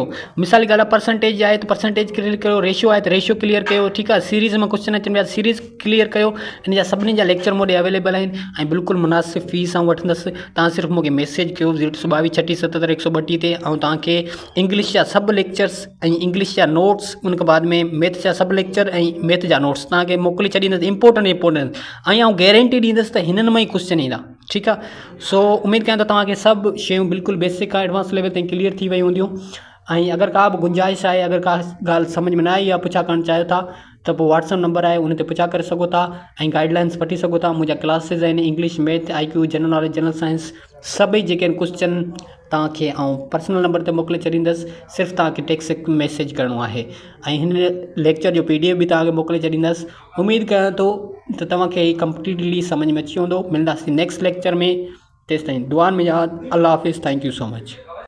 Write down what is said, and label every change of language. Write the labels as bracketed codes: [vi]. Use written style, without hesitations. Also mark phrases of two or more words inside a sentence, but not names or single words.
[sd] मिसाल जी ॻाल्हि आहे, परसेंटेज आहे त परसेंटेज क्लियर कयो, रेशियो आहे त रेशियो क्लियर कयो, ठीकु आहे। सीरीज़ में क्वेश्चन अचनि पिया, सीरीज़ क्लियर कयो। इन जा सभिनी जा [en] lecture mode available [sd] आहिनि ऐं बिल्कुलु मुनासिब फ़ीस ऐं वठंदसि। तव्हां सिर्फ़ु मूंखे मैसेज कयो 022 36 77 132 ते, ऐं तव्हांखे इंग्लिश जा सभु लेक्चर्स ऐं इंग्लिश जा नोट्स, उन खां बाद में मैथ जा सभु लेक्चर ऐं मैथ जा नोट्स तव्हांखे मोकिले छॾींदसि, इंपॉर्टेंट। ऐं गारंटी ॾींदसि त हिननि मां ई क्वेश्चन ईंदा, ठीक है। सो उम्मीद कयां तो तव्हांखे सभु शयूं बिल्कुलु बेसिक खां [en] advance level [sd] ताईं क्लियर थी वई हूंदियूं। ऐं अगरि का बि गुंजाइश आहे, अगरि का ॻाल्हि सम्झ में न आई या पुछा करणु चाहियो था त पोइ व्हाट्सअप नंबर आहे, उन ते पुछा करे सघो था ऐं गाइडलाइंस वठी सघो था। मुंहिंजा क्लासिस आहिनि इंग्लिश, मैथ, IQ, [en] general knowledge, general science, [sd] सभई जेके आहिनि क्वेश्चन तव्हांखे आउं पर्सनल नंबर ते मोकिले छॾींदुसि। सिर्फ़ु तव्हांखे [en] text message [sd] करिणो आहे ऐं हिन लेक्चर जो PDF बि तव्हांखे मोकिले छॾींदुसि। उमेदु कयां थो त तव्हांखे ही कंप्लीटली सम्झ में अची वेंदो। मिलंदासीं [en] next lecture [sd] में। तेसिताईं दुआनि में यादि। अल्लाह हाफ़िज़। [en] thank you so much.